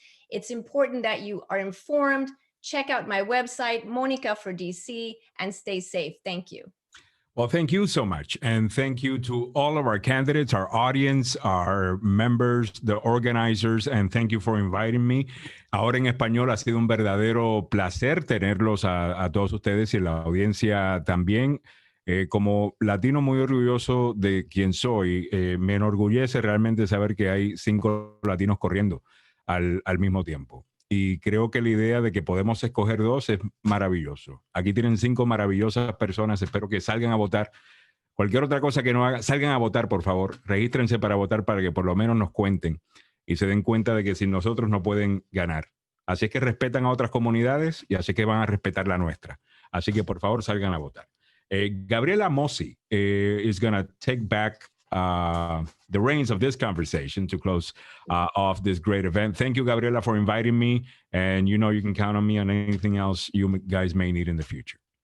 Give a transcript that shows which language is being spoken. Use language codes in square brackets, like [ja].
[en] It's important that you are informed. Check out my website, Monica for DC, and stay safe. Thank you. Well, thank you so much. And thank you to all of our candidates, our audience, our members, the organizers, and thank you for inviting me. [es] Ahora en español, ha sido un verdadero placer tenerlos a todos ustedes y la audiencia también. Como latino muy orgulloso de quien soy, me enorgullece realmente saber que hay 5 latinos corriendo al mismo tiempo. Y creo que la idea de que podemos escoger 2 es maravilloso. Aquí tienen 5 maravillosas personas. Espero que salgan a votar. Cualquier otra cosa que no hagan, salgan a votar, por favor. Regístrense para votar para que por lo menos nos cuenten y se den cuenta de que sin nosotros no pueden ganar. Así es que respetan a otras comunidades y así es que van a respetar la nuestra. Así que por favor salgan a votar. [en] Gabriela Mossi is going to take back the reins of this conversation to close off this great event. Thank you, Gabriela, for inviting me. And you know you can count on me on anything else you guys may need in the future.